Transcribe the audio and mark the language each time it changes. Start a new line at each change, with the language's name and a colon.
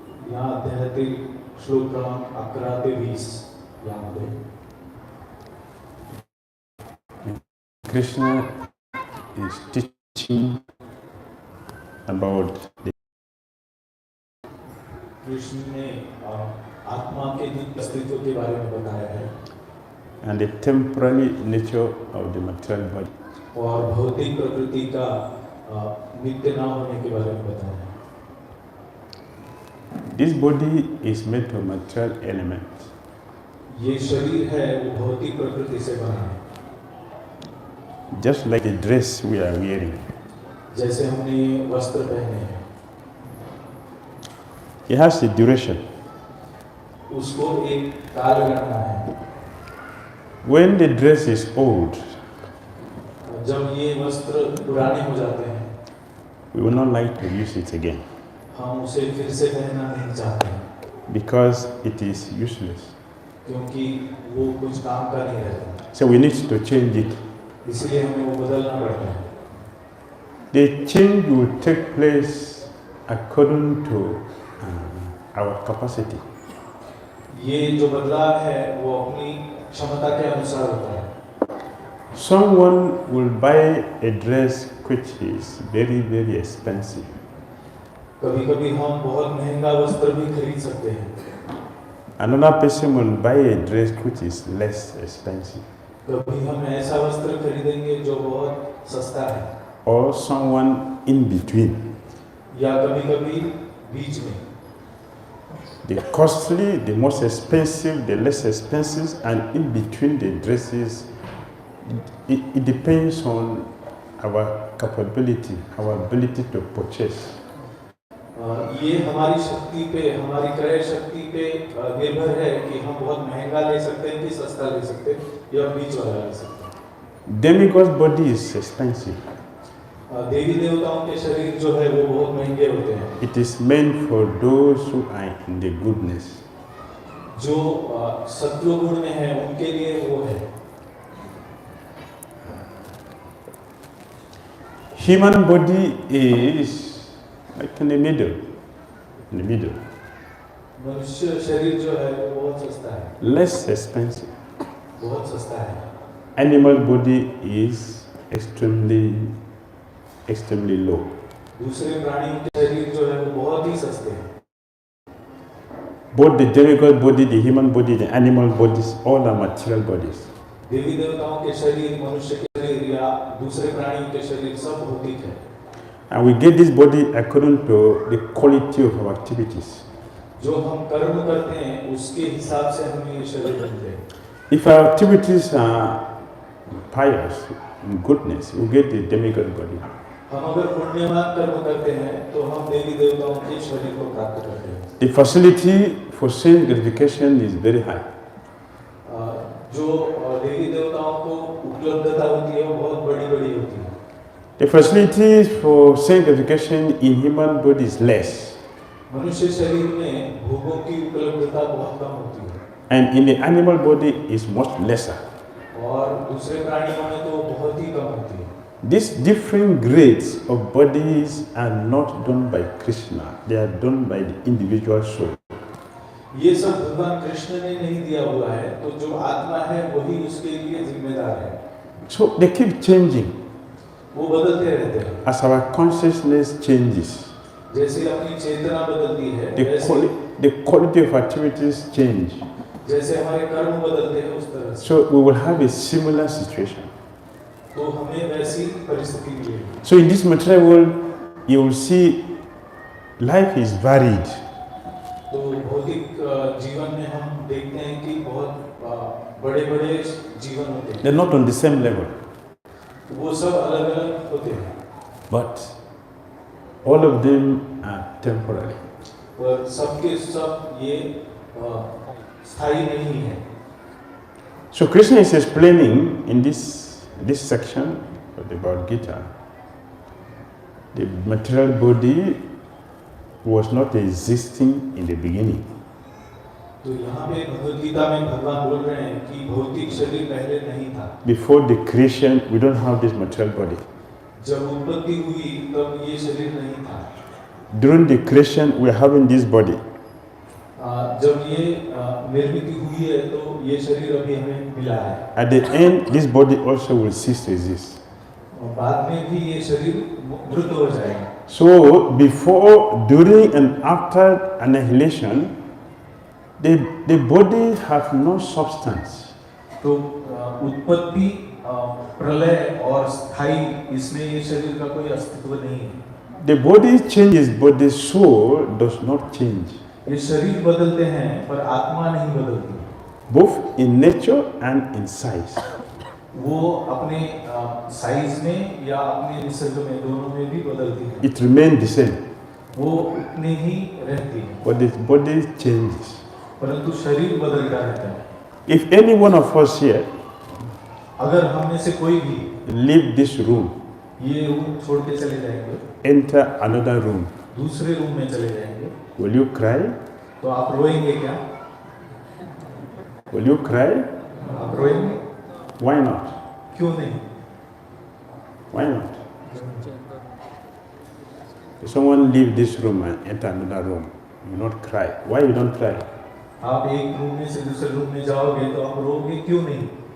Marathi: यहाँ अध्याय श्लोक क्रमांक 11 ते 20 यामध्ये
English: Krishna is teaching about the
Hindi: Krishna ने आत्मा के नित्य अस्तित्व के बारे में बताया है
English: and the temporary nature of the material body.
Hindi: और भौतिक प्रकृति का नित्य न होने के बारे में बताया है.
English: This body is made of material elements.
Hindi: ये शरीर है वो भौतिक प्रकृति से बना है.
English: Just like the dress we are wearing.
Hindi: जैसे हमने वस्त्र पहने हैं.
English: It has a duration.
Hindi: उसको एक कालगणना है.
English: When the dress is old,
Hindi: जब ये वस्त्र पुराने हो जाते हैं,
English: we will not like to use it again.
Hindi: हम उसे फिर से पहनना नहीं चाहते हैं.
English: Because it is useless.
Hindi: क्योंकि वो कुछ काम का नहीं रहता.
English: So we need to change it.
Hindi: इसलिए हमें वो बदलना पड़ता है.
English: The change will take place according to our capacity.
Hindi: ये जो बदलाव है वो अपनी क्षमता के अनुसार होता है.
English: Someone will buy a dress which is very, very expensive.
Hindi: कभी-कभी हम बहुत महंगा वस्त्र भी खरीद सकते हैं.
English: Another person will buy a dress which is less expensive.
Hindi: कभी हम ऐसा वस्त्र खरीदेंगे जो बहुत सस्ता है,
English: Or someone in between.
Hindi: या कभी-कभी बीच में.
English: The costly, the most expensive, the less expensive, and in between the dresses. It depends on our capability, our ability to purchase.
Hindi: ये हमारी शक्ति पे, हमारी क्रय शक्ति पे निर्भर है कि हम बहुत महंगा ले सकते हैं कि सस्ता ले सकते हैं या बीच वाला ले सकते हैं.
English: Demigod's body is expensive.
Hindi: देवी देवताओं के शरीर जो है वो बहुत महंगे होते हैं.
English: It is meant for those who are in the goodness.
Hindi: जो सत्व गुण में है उनके लिए वो है.
English: Human body is like in the middle. In the middle.
Hindi: मनुष्य शरीर जो है वो बहुत सस्ता है.
English: Less expensive.
Hindi: बहुत सस्ता है.
English: Animal body is extremely low.
Hindi: दूसरे प्राणियों के शरीर जो है वो बहुत ही सस्ते हैं.
English: Both the demigod body, the human body, the animal bodies, all are material bodies.
Hindi: देवी देवताओं के शरीर, मनुष्य के शरीर या दूसरे प्राणियों के शरीर सब भौतिक है.
English: And we get this body according to the quality of our activities.
Hindi: जो हम कर्म करते हैं उसके हिसाब से हमें ये शरीर मिलते हैं.
English: If our activities are pious, in goodness, we get the demigod body.
Hindi: हम अगर पुण्यवान कर्म करते हैं तो हम देवी देवताओं के शरीर को प्राप्त करते हैं.
English: The facility for sense gratification is very high.
Hindi: जो देवी देवताओं को उपलब्धता होती है वो बहुत बड़ी-बड़ी होती है.
English: The facility for sense gratification in human body is less.
Hindi: मनुष्य शरीर में भोगों की उपलब्धता बहुत कम होती है.
English: And in the animal body is much lesser.
Hindi: और दूसरे प्राणियों में तो बहुत ही कम होती है.
English: These different grades of bodies are not done by Krishna. They are done by the individual soul.
Hindi: ये सब भगवान कृष्ण ने नहीं दिया हुआ है, तो जो आत्मा है वही उसके लिए जिम्मेदार है.
English: So they keep changing.
Hindi: वो बदलते रहते हैं.
English: As our consciousness changes,
Hindi: जैसे अपनी चेतना बदलती है,
English: the quality of activities change.
Hindi: जैसे हमारे कर्म बदलते हैं उस तरह से.
English: So we will have a similar situation.
Hindi: तो हमें वैसी परिस्थिति मिलेगी.
English: So in this material world, you will see life is varied.
Hindi: तो भौतिक जीवन में हम देखते हैं कि बहुत बड़े-बड़े जीवन होते हैं.
English: They're not on the same level.
Hindi: वो सब अलग-अलग होते हैं.
English: But all of them are temporary.
Hindi: पर सबके सब ये स्थायी नहीं है.
English: So Krishna is explaining in this section of the Bhagavad-Gita, the material body was not existing in the beginning.
Hindi: तो यहाँ पे भगवद गीता में भगवान बोल रहे हैं कि भौतिक शरीर पहले नहीं था.
English: Before the creation, we don't have this material body.
Hindi: जब उत्पत्ति हुई तब ये शरीर नहीं था.
English: During the creation, we are having this body.
Hindi: जब ये निर्मित हुई है तो ये शरीर अभी हमें मिला है.
English: At the end, this body also will cease to exist.
Hindi: और बाद में भी ये शरीर मृत हो जाएगा.
English: So before, during, and after annihilation, the body have no substance.
Hindi: तो उत्पत्ति, प्रलय और स्थायी, इसमें ये शरीर का कोई अस्तित्व नहीं है.
English: The body changes, but the soul does not change.
Hindi: ये शरीर बदलते हैं पर आत्मा नहीं बदलती.
English: Both in nature and in size.
Hindi: वो अपने साइज में या अपने निसर्ग में दोनों में भी बदलती है.
English: It remains the same.
Hindi: वो उतनी ही रहती है.
English: But the body changes.
Hindi: परंतु शरीर बदलता रहता है.
English: If any one of us here
Hindi: अगर हम में से कोई भी
English: leave this room,
Hindi: ये रूम छोड़ के चले जाएंगे,
English: enter another room,
Hindi: दूसरे रूम में चले जाएंगे,
English: will you cry?
Hindi: तो आप रोएंगे क्या?
English: Will you cry?
Hindi: आप रोएंगे?
English: Why not?
Hindi: क्यों नहीं?
English: Why not? If someone leave this room and enter another room, you not cry. Why you don't cry?
Hindi: आप एक रूम में से दूसरे रूम में जाओगे तो आप रोगे क्यों नहीं?